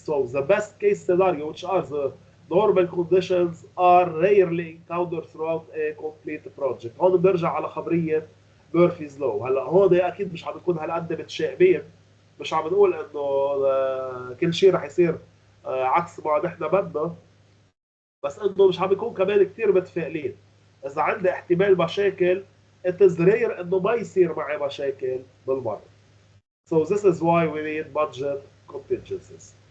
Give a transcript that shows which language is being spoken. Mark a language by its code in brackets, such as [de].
[en] So the best case scenario, which are the normal conditions, are rarely encountered throughout a complete project. [ar] هون بنرجع على خبرية ميرفيز لو. هلا هون اكيد مش عم نكون هالقد متشائمين، مش عم نقول انه كل شيء رح يصير عكس ما نحن بدنا، بس انه مش عم يكون كمان كثير متفائلين. اذا عندي احتمال مشاكل [en] it is rare [ar] انه ما يصير معي مشاكل بالمره. [en] So this is why we need budget contingencies.